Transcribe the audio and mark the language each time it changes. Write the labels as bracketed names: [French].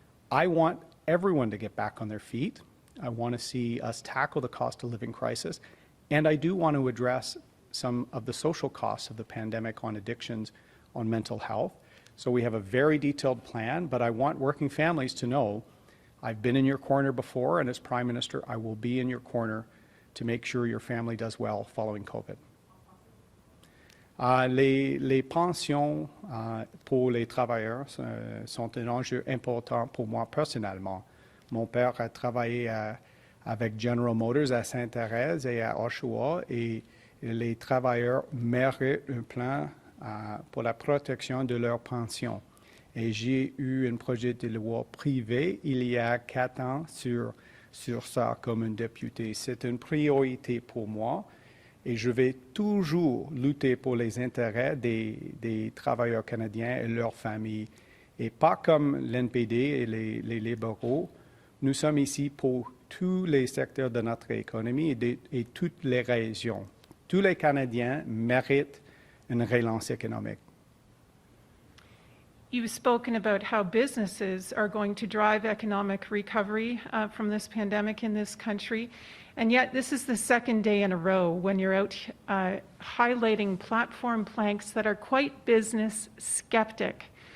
[English] I want everyone to get back on their feet. I want to see us tackle the cost of living crisis, and I do want to address some of the social costs of the pandemic on addictions, on mental health. So we have a very detailed plan, but I want working families to know I've been in your corner before, and as Prime Minister, I will be in your corner to make sure your family does well following COVID. [French] Les pensions pour les travailleurs sont un enjeu important pour moi personnellement. Mon père a travaillé avec General Motors à Sainte-Thérèse et à Oshawa, et les travailleurs méritent un plan pour la protection de leur pension. Et j'ai eu un projet de loi privé il y a 4 ans sur ça comme un député. C'est une priorité pour moi et je vais toujours lutter pour les intérêts des travailleurs canadiens et leurs familles. Et pas comme l'NPD et les libéraux, nous sommes ici pour tous les secteurs de notre économie et toutes les régions. Tous les Canadiens méritent une relance économique. [English] You've spoken about how businesses are going to drive economic recovery from this pandemic in this country, and yet this is the second day in a row when you're out highlighting platform planks that are quite business skeptic.